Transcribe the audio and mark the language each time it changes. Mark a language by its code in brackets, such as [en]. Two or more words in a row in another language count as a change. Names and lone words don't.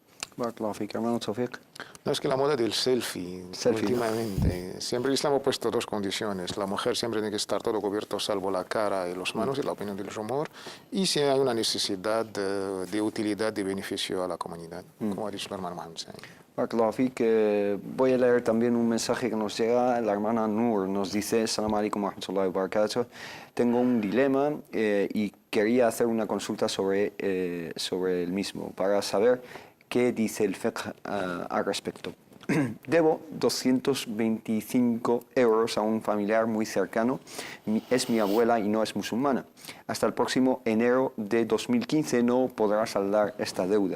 [ar] بارك الله فيك, [es] hermano Tawfiq. No, es que la moda del selfie, últimamente, siempre el Islam ha puesto dos condiciones. La mujer siempre tiene que estar todo cubierto, salvo la cara y las manos, y la opinión del rumor. Y si hay una necesidad de utilidad, de beneficio a la comunidad, como ha dicho el hermano Mohammed Said. [ar] بارك الله فيك. [es] Voy a leer también un mensaje que nos llega. La hermana Nur nos dice: [ar] سلام عليكم ورحمة الله وبركاته. [es] Tengo un dilema y quería hacer una consulta sobre el mismo, para saber qué dice el fiqh al respecto. Debo 225 euros a un familiar muy cercano. Es mi abuela y no es musulmana. Hasta el próximo enero de 2015 no podrá saldar esta deuda.